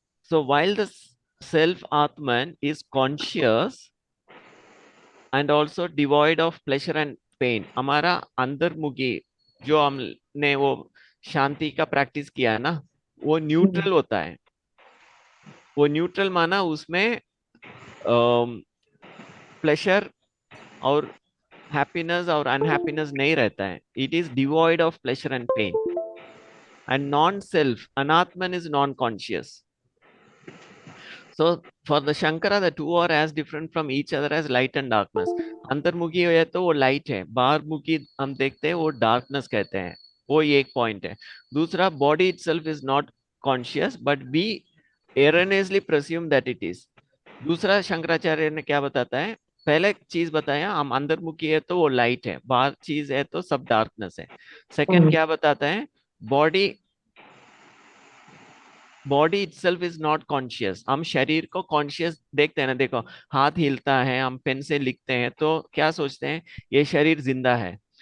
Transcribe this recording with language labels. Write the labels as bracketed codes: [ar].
[en] So while the self Atman is conscious and also devoid of pleasure and pain, [hi] हमारा अंतर्मुखी जो हमने वो शांति का प्रैक्टिस किया है ना, वो न्यूट्रल होता है। वो न्यूट्रल माना उसमें प्लेजर और हैप्पीनेस और अनहैप्पीनेस नहीं रहता है, [en] It is devoid of pleasure and pain. and non-self, anatman, is non-conscious. So for the Shankara, the two are as different from each other as light and darkness. [hi] अंतर्मुखी है तो वो light है, बाहरमुखी हम देखते हैं वो डार्कनेस कहते हैं. वो ये एक पॉइंट है. [en] दूसरा, body itself is not conscious but we erroneously presume that it is. [hi] दूसरा शंकराचार्य ने क्या बताता है, पहले चीज बताया हम अंतर्मुखी है तो वो लाइट है, बाहर चीज है तो सब डार्कनेस है. [en] second [hi] क्या बताता है, [en] Body body itself is not conscious. [hi] हम शरीर को कॉन्शियस देखते हैं ना, देखो हाथ हिलता है, हम पेन से लिखते हैं तो क्या सोचते हैं, ये शरीर जिंदा है.